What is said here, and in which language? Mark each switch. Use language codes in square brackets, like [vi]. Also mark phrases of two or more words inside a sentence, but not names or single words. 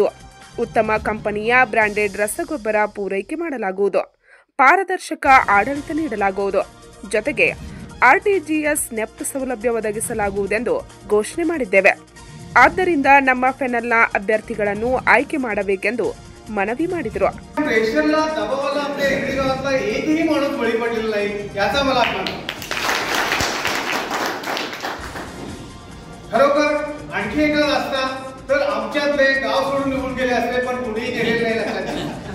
[kn] ಉತ್ತಮ ಕಂಪನಿಯ ಬ್ರಾಂಡೆಡ್ ರಸಗೊಬ್ಬರ ಪೂರೈಕೆ ಮಾಡಲಾಗುವುದು. ಪಾರದರ್ಶಕ ಆಡಳಿತ ನೀಡಲಾಗುವುದು. ಜೊತೆಗೆ ಆರ್ಟಿಜಿಎಸ್ ನೆಫ್ಟ್ ಸೌಲಭ್ಯ ಒದಗಿಸಲಾಗುವುದೆಂದು ಘೋಷಣೆ ಮಾಡಿದ್ದೇವೆ. ಆದ್ದರಿಂದ ನಮ್ಮ ಪೆನಲ್ನ ಅಭ್ಯರ್ಥಿಗಳನ್ನು ಆಯ್ಕೆ ಮಾಡಬೇಕೆಂದು मनवी ಮಾಡಿದರು. [mr] प्रेशरला दबावाला आपल्या इंग्रजी गावातला एकही माणूस बळी पडलेला नाही याचा मला अभिमान. खरोखर आणखी एक असता तर आमच्यातले गाव सोडून निघून गेले असते, पण कुणीही गेलेले नाही लक्षात.